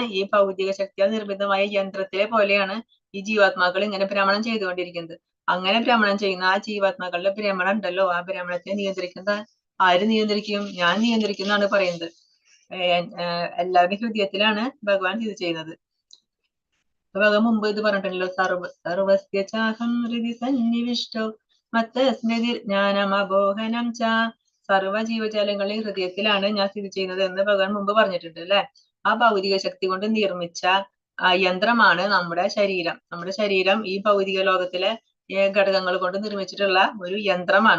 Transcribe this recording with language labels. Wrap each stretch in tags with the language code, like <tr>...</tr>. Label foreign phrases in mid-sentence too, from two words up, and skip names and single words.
<ml>ഈ ഭൗതിക ശക്തിയാൽ നിർമ്മിതമായ യന്ത്രത്തിലെ പോലെയാണ് ഈ ജീവാത്മാക്കൾ ഇങ്ങനെ ഭ്രമണം ചെയ്തുകൊണ്ടിരിക്കുന്നത്. അങ്ങനെ ഭ്രമണം ചെയ്യുന്ന ആ ജീവാത്മാക്കളുടെ ഭ്രമണം ഉണ്ടല്ലോ, ആ ഭ്രമണത്തെ നിയന്ത്രിക്കുന്നത് ആര് നിയന്ത്രിക്കും? ഞാൻ നിയന്ത്രിക്കുന്നതാണ് പറയുന്നത്. എല്ലാവരുടെയും ഹൃദയത്തിലാണ് ഭഗവാൻ സ്ഥിതി ചെയ്യുന്നത്. ഭഗവാൻ മുമ്പ് ഇത് പറഞ്ഞിട്ടുണ്ടല്ലോ,</ml> <sa>സർവസ്യ ചാഹം ഹൃദി സന്നിവിഷ്ടോ മത്തസ്മൃതി ജ്ഞാനമബോഹനം ച.</sa> <ml>സർവ ജീവജാലങ്ങളുടെയും ഹൃദയത്തിലാണ് ഞാൻ സ്ഥിതി ചെയ്യുന്നത് എന്ന് ഭഗവാൻ മുമ്പ് പറഞ്ഞിട്ടുണ്ട് അല്ലെ. ആ ഭൗതിക ശക്തി കൊണ്ട് നിർമ്മിച്ച യന്ത്രമാണ് നമ്മുടെ ശരീരം. നമ്മുടെ ശരീരം ഈ ഭൗതിക ലോകത്തിലെ ഘടകങ്ങൾ കൊണ്ട് നിർമ്മിച്ചിട്ടുള്ള ഒരു യന്ത്രമാണ്.</ml>